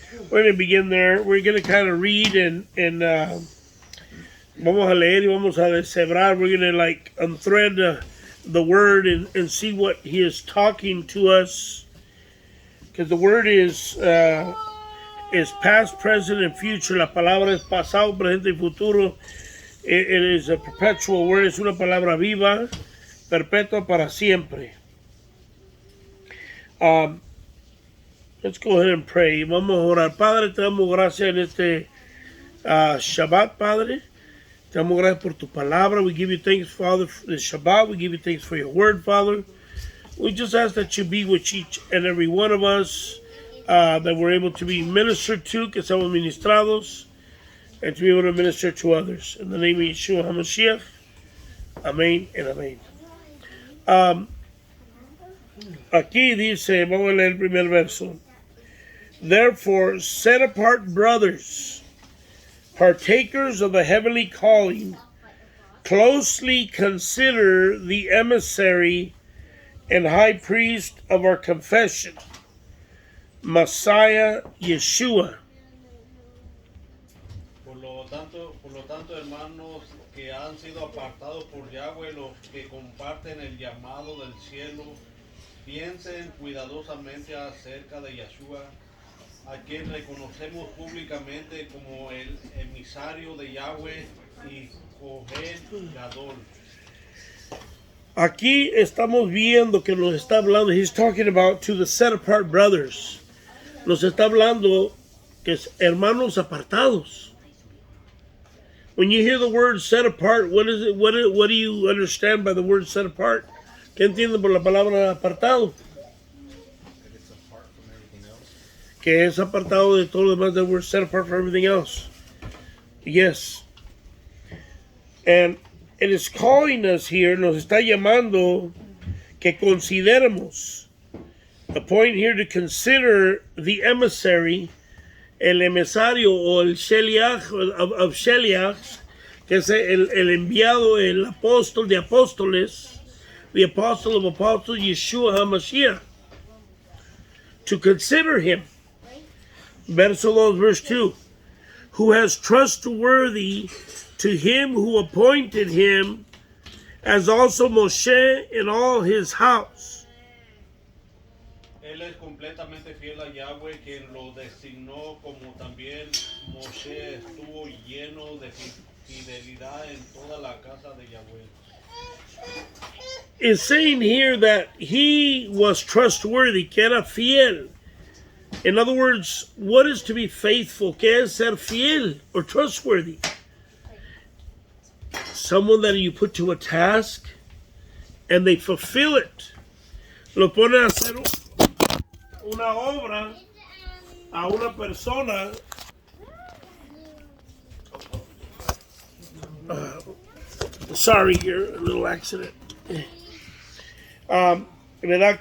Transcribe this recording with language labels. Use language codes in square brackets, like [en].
[en] We're going to begin there. We're going to kind of read and [es] vamos a leer y vamos a deshebrar. [en] We're going to like unthread the word and see what he is talking to us. Because the word is past, present, and future. [es] La palabra es pasado, presente y futuro. [en] It is a perpetual word. [es] Es una palabra viva, perpetua para siempre. [en] Let's go ahead and pray. [es] Vamos a orar. Padre, te damos gracias en este Shabbat, Padre. Te damos gracias por tu palabra. [en] We give you thanks, Father, for this Shabbat. We give you thanks for your word, Father. We just ask that you be with each and every one of us, that we're able to be ministered to, [es] que seamos ministrados, [en] and to be able to minister to others. In the name of Yeshua HaMashiach, amén and amén. [es] Aquí dice, vamos a leer el primer verso. [en] Therefore, set apart brothers, partakers of the heavenly calling, closely consider the emissary and high priest of our confession, Messiah Yeshua. [es] Por lo tanto, hermanos que han sido apartados por Yahweh, los que comparten el llamado del cielo, piensen cuidadosamente acerca de Yeshua, a quien reconocemos públicamente como el emisario de Yahweh y Kohen Gadol. Aquí estamos viendo que nos está hablando, [en] he's talking about to the set apart brothers. [es] Nos está hablando que es hermanos apartados. [en] When you hear the word set apart, what is it? What do you understand by the word set apart? [es] ¿Qué entienden por la palabra apartado? Que es apartado de todo lo demás, [en] that we're set apart from everything else. Yes. And it is calling us here, [es] nos está llamando que consideremos. [en] The point here to consider the emissary, [es] el emisario o el sheliach [en] of sheliachs, [es] que es el enviado, el apóstol de apóstoles, [en] the apostle of apostles, Yeshua HaMashiach. To consider him. [es] Verso 2, verse 2. [en] Who has trustworthy to him who appointed him, as also Moshe in all his house. [es] Él es completamente fiel a Yahweh, quien lo designó, como también Moshe estuvo lleno de fidelidad en toda la casa de Yahweh. [en] Is saying here that he was trustworthy, [es] que era fiel. [en] In other words, what is to be faithful? [es] ¿Qué es ser fiel [en] or trustworthy? someone that you put to a task and they fulfill it. [es] Lo ponen a hacer una obra a una persona. [en] Sorry here, a little accident. [es] ¿Verdad?